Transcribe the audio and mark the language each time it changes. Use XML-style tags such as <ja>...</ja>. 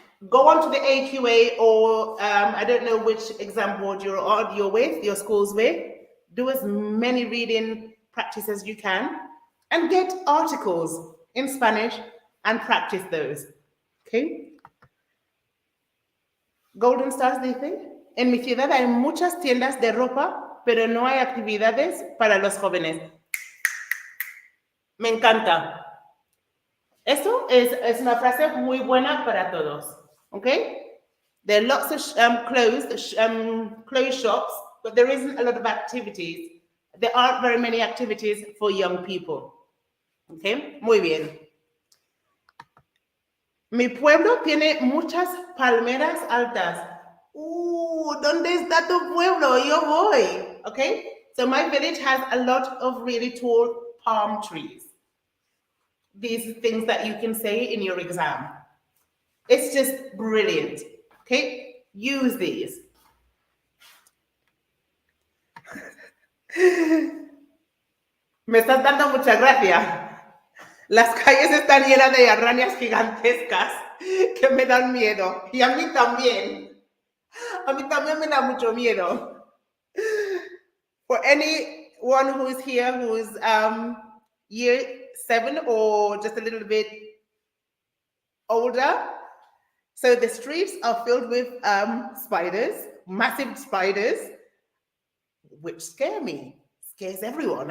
<en>Go on to the AQA, or I don't know which exam board you're with, your school's with. Do as many reading practice as you can, and get articles in Spanish and practice those. Okay.</en> <es>Golden Stars dice: en mi ciudad hay muchas tiendas de ropa, pero no hay actividades para los jóvenes. Me encanta. Eso es una frase muy buena para todos.</es> <en>Okay? There are lots of clothes shops, but there isn't a lot of activities. There aren't very many activities for young people.</en> <es>Okay? Muy bien. Mi pueblo tiene muchas palmeras altas. ¿Dónde está tu pueblo? Yo voy. Okay?</es> <en>So my village has a lot of really tall palm trees. These things that you can say in your exam. It's just brilliant. Okay? Use these.</en> <es>Me estás dando mucha gracia. Las calles están llenas de arañas gigantescas que me dan miedo. Y a mí también. A mí también me da mucho miedo.</es> <en>For anyone who's here who's year 7 or just a little bit older, so the streets are filled with spiders, massive spiders, which scare me. Scares everyone.</en>